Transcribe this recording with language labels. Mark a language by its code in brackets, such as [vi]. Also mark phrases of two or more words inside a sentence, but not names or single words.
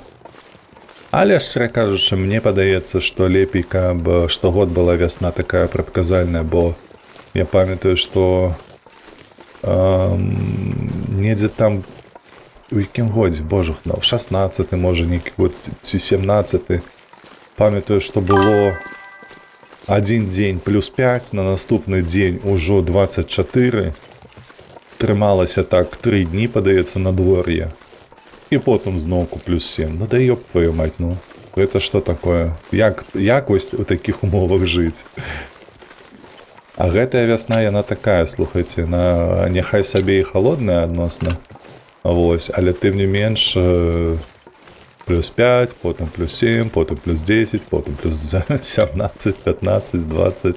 [be] Але, шчыра кажучы, мне падаецца, што лепей, каб штогод была вясна такая прадказальная, бо я памятаю, што недзе там у якім годзе, божух, 16-й, можа, нейкі год, ці 17-й. Памятаю, што было адзін дзень +5, на наступны дзень ужо 24. Трымалася так 3 дні, падаецца, надвор'е. І потым зноўку +7. [ru] Ну да ёб твою мать, [be] ну. Гэта што такое? Як вось у такіх умовах жыць? А гэтая вясна, яна такая, слухайце, няхай сабе і халодная адносна. Вось, але тым не менш +5, потым +7, потым +10, потым +17, 15, 20.